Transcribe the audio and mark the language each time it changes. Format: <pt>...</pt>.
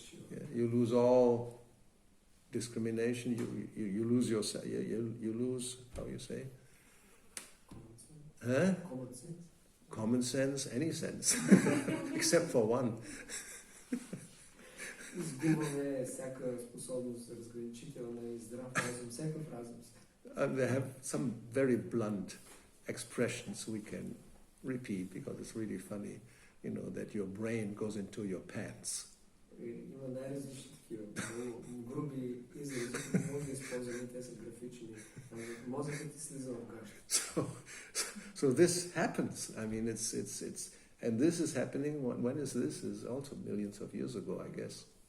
<en>Yeah, you lose all discrimination. You lose yourself. You lose, how you say? Huh? Common sense, any sense, except for one.</en> <bg>Изгубваме всяка способност за разграничителна и здрав разум, всякакъв разум.</bg> <en>They have some very blunt expressions we can repeat because it's really funny, you know, that your brain goes into your pants.</en> <bg>Има най-различни такива груби изрази, които може да използваме, те са графични. Мозъкът ти слиза в гаща.</bg> <en>So this happens. I mean, it's and this is happening. When is this? Is also millions of years ago, I guess.</en>